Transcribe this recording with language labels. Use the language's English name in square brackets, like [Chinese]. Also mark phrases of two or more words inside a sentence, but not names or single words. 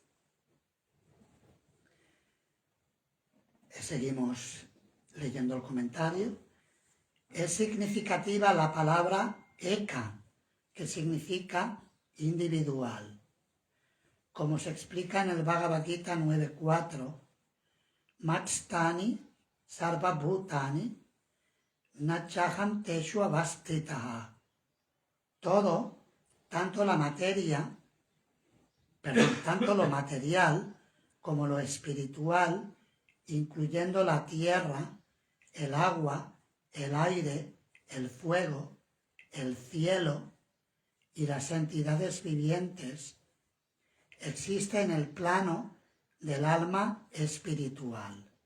[Spanish] Seguimos leyendo el comentario. Es significativa la palabra eka, que significa individual. Como se explica en el Bhagavad Gita 9.4, [Sanskrit] Matstani sarva bhutani nachaham teshu avastitaha. [Spanish] Todo, tanto lo material como lo espiritual, incluyendo la tierra, el agua, el aire, el fuego, el cielo y las entidades vivientes, existe en el plano del alma espiritual.